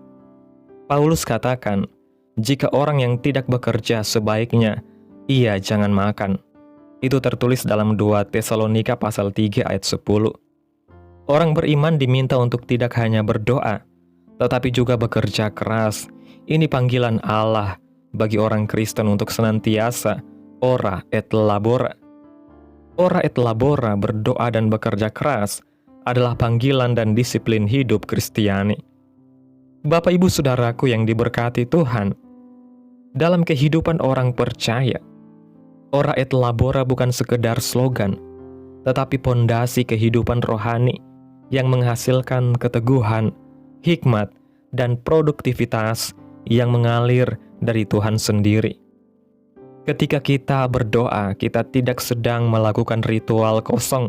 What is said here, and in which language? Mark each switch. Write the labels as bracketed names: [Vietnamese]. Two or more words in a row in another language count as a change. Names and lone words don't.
[Indonesian] Paulus katakan, jika orang yang tidak bekerja sebaiknya, ia jangan makan. Itu tertulis dalam 2 Tesalonika pasal 3 ayat 10. Orang beriman diminta untuk tidak hanya berdoa, tetapi juga bekerja keras. Ini panggilan Allah bagi orang Kristen untuk senantiasa [Latin] ora et labora. Ora et labora, [Indonesian] berdoa dan bekerja keras, adalah panggilan dan disiplin hidup Kristiani. Bapak Ibu Saudaraku yang diberkati Tuhan, dalam kehidupan orang percaya, [Latin] ora et labora [Indonesian] bukan sekedar slogan, tetapi pondasi kehidupan rohani yang menghasilkan keteguhan, hikmat, dan produktivitas yang mengalir dari Tuhan sendiri. Ketika kita berdoa, kita tidak sedang melakukan ritual kosong.